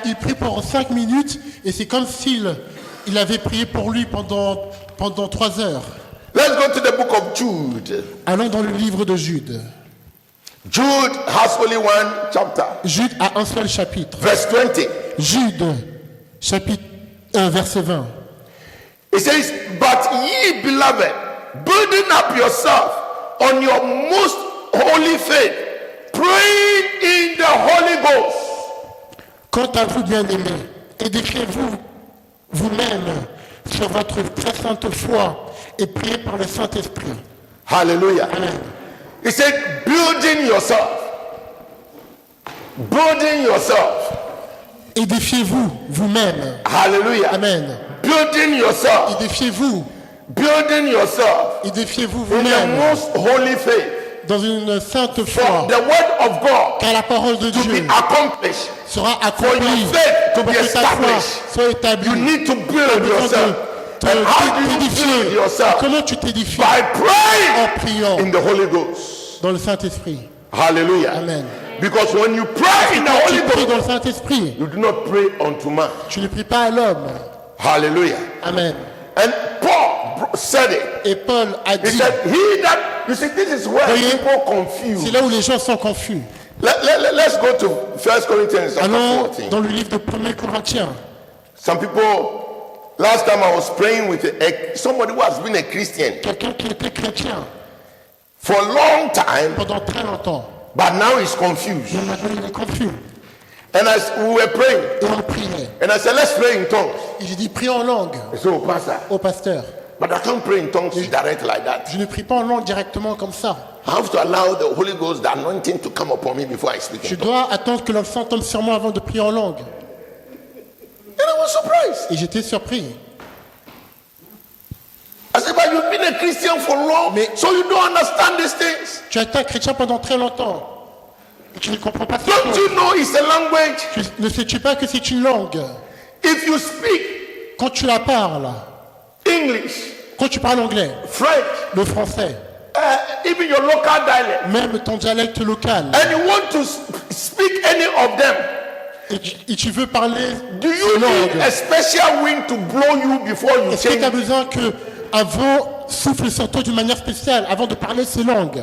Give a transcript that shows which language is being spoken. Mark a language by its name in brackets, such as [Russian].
[French] il prie pour 5 minutes et c'est comme s'il avait prié pour lui pendant 3 heures. [English] Let's go to the book of Jude. [French] Allons dans le livre de Jude. [English] Jude has only one chapter. [French] Jude a un seul chapitre. [English] Verse 20. [French] Jude, chapitre 1, verset 20. [English] It says, but ye beloved, building up yourself on your most holy faith, praying in the Holy Ghost. [French] Quant à vous, bien-aimés, édifiez-vous vous-même sur votre très sainte foi et priez par le Saint-Esprit. Hallelujah. Amen. [English] He said, building yourself. Building yourself. [French] Édifiez-vous vous-même. Hallelujah. Amen. [English] Building yourself. [French] Édifiez-vous. [English] Building yourself [French] Édifiez-vous [English] in the [French] vous-même [English] most holy faith. [French] dans une sainte [English] For [French] foi. [English] the word of God [French] Car la parole de [English] to be [French] Dieu [English] accomplished. [French] sera [English] For your [French] accomplie. [English] faith to [French] Pour [English] be [French] que ta foi [English] established. [French] soit établie. [English] You need to build [French] besoin [English] yourself. [French] de [English] And how do you build [French] t'édifier. [English] yourself? [French] Comment tu t'édifies? [English] By praying [French] En priant [English] in the Holy Ghost. [French] dans le Saint-Esprit. Hallelujah. Amen. [English] Because when you pray in the [French] Quand tu [English] Holy [French] pries [English] Ghost, [French] dans le Saint-Esprit, [English] you do not pray unto man. [French] tu ne pries pas à l'homme. Hallelujah. Amen. [English] And Paul said it. [French] Et Paul a [English] He [French] dit, [English] said, he that, you see, this is where [French] Voyez, [English] people confuse. [French] c'est là où les gens sont confus. [English] Let's go to 1 Corinthians chapter [French] Allons [English] 14. [French] dans le livre de 1 Corinthiens. [English] Some people, last time I was praying with somebody who has been a Christian [French] Quelqu'un qui était chrétien [English] for a long time, [French] pendant très longtemps. [English] but now he's confused. [French] Mais maintenant il est confus. [English] And as we were praying, [French] Et on priait. [English] and I said, let's pray in tongues. [French] Et j'ai dit, prie en langue [English] He said, oh, Pastor, [French] au pasteur. [English] but I can't pray in tongues direct like that. [French] Je ne prie pas en langue directement comme ça. [English] I have to allow the Holy Ghost, the anointing to come upon me before I speak [French] Je [English] in tongues. [French] dois attendre que l'enfant tombe sur moi avant de prier en langue. [English] And I was surprised. [French] Et j'étais surpris. [English] I said, but you've been a Christian for long, so you don't understand these things. [French] Tu as été un chrétien pendant très longtemps. Et tu ne comprends pas ces [English] Don't [French] choses. [English] you know it's a language? [French] Ne sais-tu pas que c'est une langue? [English] If you speak [French] Quand tu la parles, [English] English, [French] quand tu parles anglais, [English] French, [French] le français, [English] even your local dialect, [French] même ton dialecte local, [English] and you want to speak any of them, [French] et tu veux parler [English] do you [French] ces [English] need [French] langues, [English] a special wind to blow you before you [French] est-ce que tu as [English] change? [French] besoin qu'un vent souffle sur toi d'une manière spéciale avant de parler ces langues?